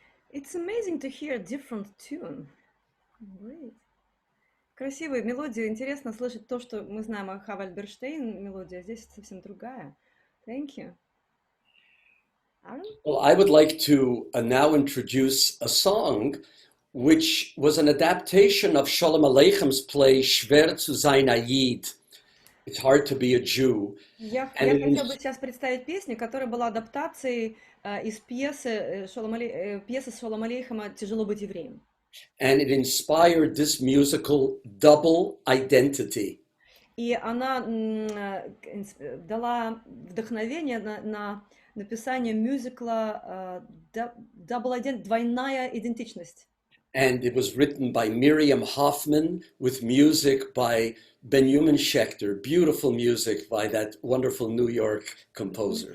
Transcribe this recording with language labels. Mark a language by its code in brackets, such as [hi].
[en] It's amazing to hear a different tune. Great. [ru] Красивая мелодия. Интересно слышать то, что мы знаем о Хавальберштейн мелодия. Здесь совсем другая. [en] Thank you. [ru] Aron? [en] Well, I would like to now introduce a song which was an adaptation of Sholem Aleichem's play Schwer zu sein a Yid. It's hard to be a Jew. [ru] Я хотела бы сейчас представить песню, которая была адаптацией из пьесы Шолом Алейхема «Тяжело быть евреем». [en] And it inspired this musical double identity. [ru] И она дала вдохновение на написание мюзикла «Двойная идентичность». [en] And it was written by Miriam Hoffman with music by Benjamin Schechter. Beautiful music by that wonderful New York composer.